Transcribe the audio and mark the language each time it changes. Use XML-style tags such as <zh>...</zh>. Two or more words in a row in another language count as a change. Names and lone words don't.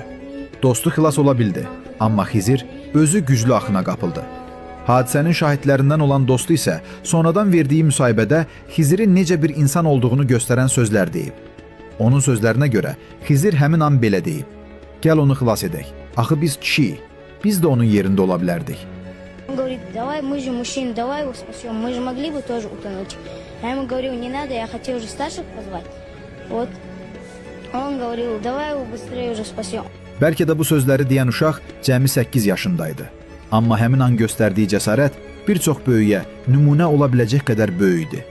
<az>Dostu xilas ola bildi, amma Xizir özü güclü axına qapıldı. Hadisənin şahidlərindən olan dostu isə sonradan verdiyi müsahibədə Xizirin necə bir insan olduğunu göstərən sözlər deyib. Onun sözlərinə görə Xizir həmin an belə deyib: "Gəl onu xilas edək. Axı biz kişiyik. Biz də onun yerində ola bilərdik."</az> <ru>Он говорит: давай, мы же мужчины, давай его спасем, мы же могли бы тоже утонуть. Я ему говорю: не надо, я хотел уже старших позвать. Вот. Он говорил: давай его быстрее уже спасем.</ru> <az>Bəlkə də bu sözləri deyən uşaq cəmi 8 yaşındaydı. Amma həmin an göstərdiyi cəsarət bir çox böyüyə nümunə ola biləcək qədər böyük idi.</az>